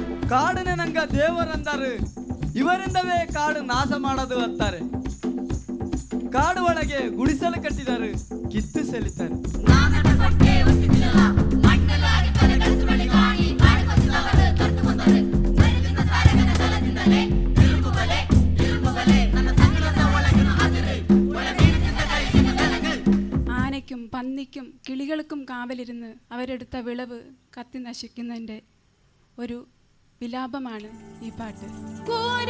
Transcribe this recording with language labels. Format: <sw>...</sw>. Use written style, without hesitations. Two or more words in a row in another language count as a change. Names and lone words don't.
<kn>ಕಾಡನೆ ನಂಗ ದೇವರಂದರು, ಇವರಿಂದವೇ ಕಾಡು ನಾಶ ಮಾಡೋದು ಅಂತಾರೆ. ಕಾಡು ಒಳಗೆ ಗುಡಿಸಲು ಕಟ್ಟಿದರು, ಕಿತ್ತು ಸೆಲಿತಾರೆ.</kn> <ml>ആനയ്ക്കും പന്നിക്കും കിളികൾക്കും കാവലിരുന്ന് അവരെടുത്ത വിളവ് കത്തി നശിക്കുന്നതിൻ്റെ ഒരു വിലാപമാണ് ഈ പാട്ട്.</ml>